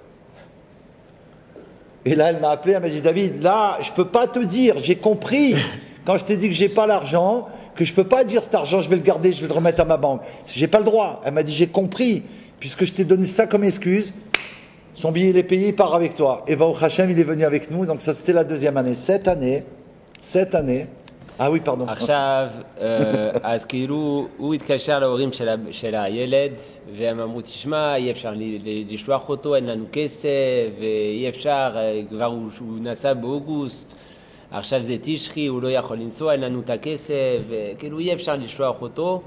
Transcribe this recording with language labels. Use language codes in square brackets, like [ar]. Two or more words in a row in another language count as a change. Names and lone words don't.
[fr] Et là, elle m'a appelé, elle m'a dit, David, là, je ne peux pas te dire, j'ai compris, quand je t'ai dit que je n'ai pas l'argent, que je ne peux pas dire cet argent, je vais le garder, je vais le remettre à ma banque. Je n'ai pas le droit. Elle m'a dit, j'ai compris, puisque je t'ai donné ça comme excuse, son billet il est payé, il part avec toi. Et Baruch Hashem, il est venu avec nous, donc ça c'était la deuxième année. Cette année, ah oui, pardon. [he] עכשיו, אז כאילו, הוא התקשר להורים של הילד, והם אמרו, תשמע, אי אפשר לשלוח אותו, אין לנו כסף, ואי אפשר, כבר הוא נסע באוגוסט, עכשיו זה תשחי, הוא לא יכול לנסוע, אין לנו את הכסף, וכאילו אי אפשר לשלוח אותו.